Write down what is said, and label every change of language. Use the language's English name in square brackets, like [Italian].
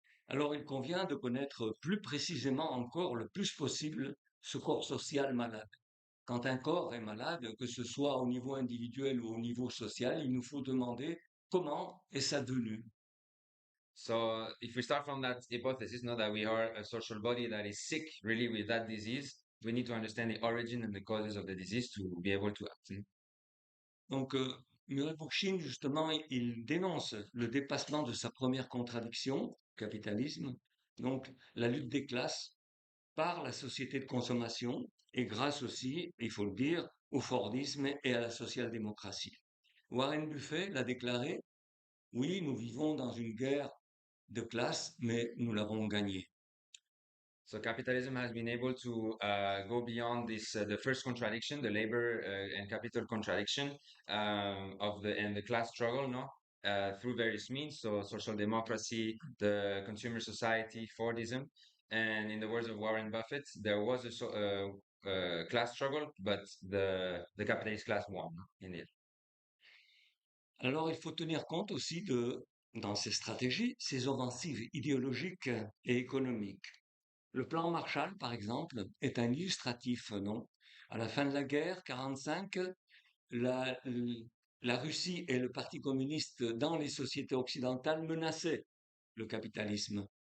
[French] Alors il convient de connaître plus précisément encore le plus possible ce corps social malade. Quand un corps est malade, que ce soit au niveau individuel ou au niveau social, il nous faut demander comment est sa venue. [English] So if we start from that hypothesis, know that we are a social body that is sick really with that disease, we need to understand the origin and the causes of the disease to be able to act. [French] Donc, Muriel Bookchin, justement, il dénonce le dépassement de sa première contradiction, capitalisme, donc la lutte des classes par la société de consommation et grâce aussi, il faut le dire, au Fordisme et à la social-démocratie. Warren Buffett l'a déclaré, oui, nous vivons dans une guerre de classe, mais nous l'avons gagnée. [English] So capitalism has been able to go beyond this the first contradiction, the labor and capital contradiction of the class struggle, no, through various means. So social democracy, the consumer society, Fordism, and in the words of Warren Buffett, there was a class struggle, but the capitalist class won in it. [French] Alors, il faut tenir compte aussi dans ces stratégies, ces offensives idéologiques et économiques. Le plan Marshall, par exemple, est un illustratif, non? À la fin de la guerre, 45, la, la Russie et le Parti communiste dans les sociétés occidentales menaçaient le capitalisme.